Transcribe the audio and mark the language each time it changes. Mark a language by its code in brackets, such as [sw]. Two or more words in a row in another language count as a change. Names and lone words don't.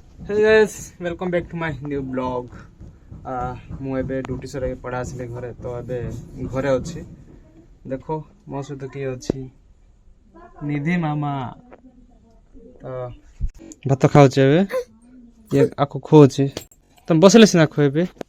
[en] Hey guys, welcome back to my new blog. [or] ମୁଁ ଏବେ ଡ୍ୟୁଟି ସରେ ପଢ଼ା ଆସିଲେ ଘରେ ତ ଏବେ ଘରେ ଅଛି। ଦେଖो ମୋ ସହିତ କିଏ ଅଛି? ନିଧି ମାମା। ତ ଭାତ ଖାଉଛି ଏବେ। ଇଏ ଆକୁ ଖୁଅଉଛି। ତମେ ବସିଲେ ସିନା ଖୁଏବି।